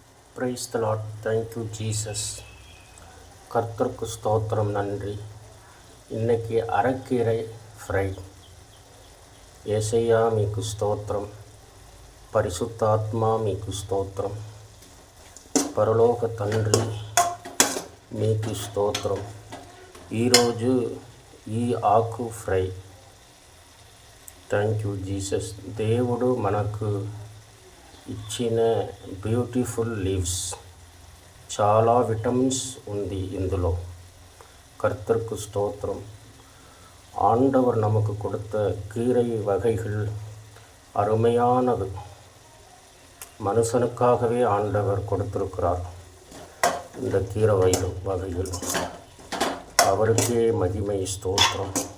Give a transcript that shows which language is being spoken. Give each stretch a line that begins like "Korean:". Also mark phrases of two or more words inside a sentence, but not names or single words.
English: Praise the Lord. Thank you Jesus.
Tamil: கர்த்தருக்கு ஸ்தோத்திரம், நன்றி. இன்னைக்கு அரைக்கீரை ஃப்ரை.
Telugu: యేసయ్యా మీకు స్తోత్రం, పరిశుద్ధాత్మ మీకు స్తోత్రం, పరలోక తండ్రి మీకు స్తోత్రం. ఈరోజు ఈ ఆకు ఫ్రై.
English: Thank you Jesus.
Telugu: దేవుడు మనకు ఇచ్చిన
English: beautiful leaves,
Telugu: చాలా విటమిన్స్ ఉంది ఇందులో.
Tamil: கர்த்தருக்கு ஸ்தோத்திரம். ஆண்டவர் நமக்கு கொடுத்த கீரை வகைகள் அருமையானது. மனுஷனுக்காகவே ஆண்டவர் கொடுத்திருக்கிறார் இந்த கீரை வகைகள். அவருக்கே மகிமை, ஸ்தோத்திரம்.